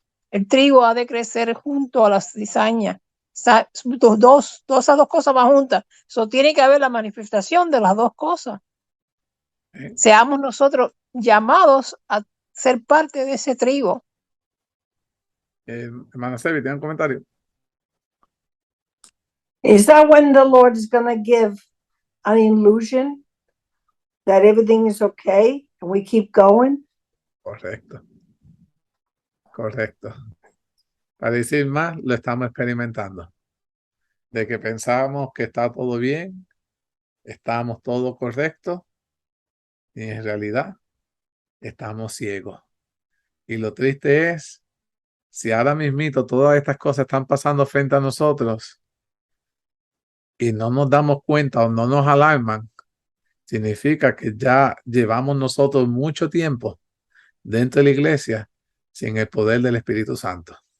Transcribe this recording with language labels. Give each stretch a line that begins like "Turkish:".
Spanish: El trigo ha de crecer junto a la cizaña. Esas dos cosas van juntas. Tiene que haber la manifestación de las dos cosas. Seamos nosotros llamados a ser parte de ese trigo. Hermana Sebi, ¿tiene un comentario?
English: Is that when the Lord is going to give an illusion that everything is okay and we keep going?
Spanish: Correcto. Correcto. Para decir más, lo estamos experimentando. De que pensábamos que está todo bien, estamos todo correcto, y en realidad estamos ciegos. Y lo triste es, si ahora mismito todas estas cosas están pasando frente a nosotros y no nos damos cuenta o no nos alarman, significa que ya llevamos nosotros mucho tiempo dentro de la iglesia sin el poder del Espíritu Santo.